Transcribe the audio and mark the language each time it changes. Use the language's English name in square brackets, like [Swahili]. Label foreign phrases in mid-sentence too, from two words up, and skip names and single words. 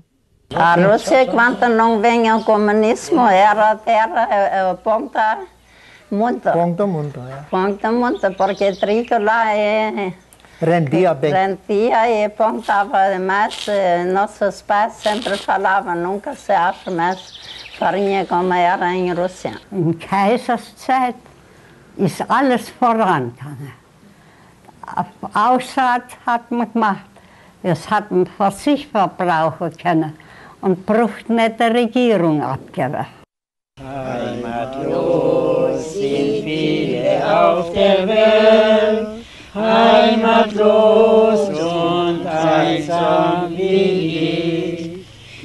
[Portuguese] A Rússia, enquanto não venha o comunismo, era ponta muito. Ponta muito, é. Ponta muito, porque trigo lá rendia bem. Rendia e pontava, mas nossos pais sempre falavam, nunca se acha mais farinha como era em Rússia. [German] In Kaiserszeit ist alles vorangegangen. Aussaat hat man gemacht. Es hat man für sich verbrauchen können und braucht nicht die Regierung abgeben. Heimatlos sind viele auf der Welt, heimatlos und einsam wie ich.